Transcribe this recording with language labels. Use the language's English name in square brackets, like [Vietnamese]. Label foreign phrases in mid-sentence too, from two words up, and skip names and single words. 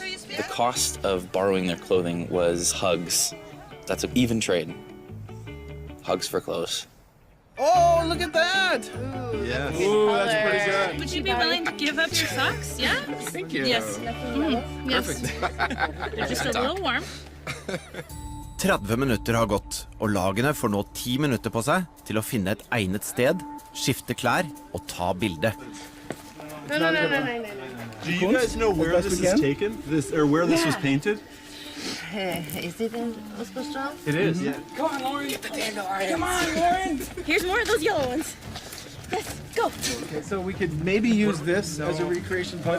[English] The cost of borrowing their clothing was hugs. That's an even trade. Hugs for clothes. Oh, look at that! Yes. Ooh, that's pretty good. Would you be willing to give up your socks? Yeah? Thank you. Yes. Yes. They're just a little warm. [Norwegian] 30 minutter har gått, og lagene får nå 10 minutter på seg til å finne et egnet sted, skifte klær og ta bilde. [English] No. Do you guys know where this is taken? Or where this was painted? Is it in Oskarstrand? It is. Yeah. Come on, Lauren. Come on, Lauren. Here's more of those yellow ones. Yes, go. Okay, so we could maybe use this as a recreation point.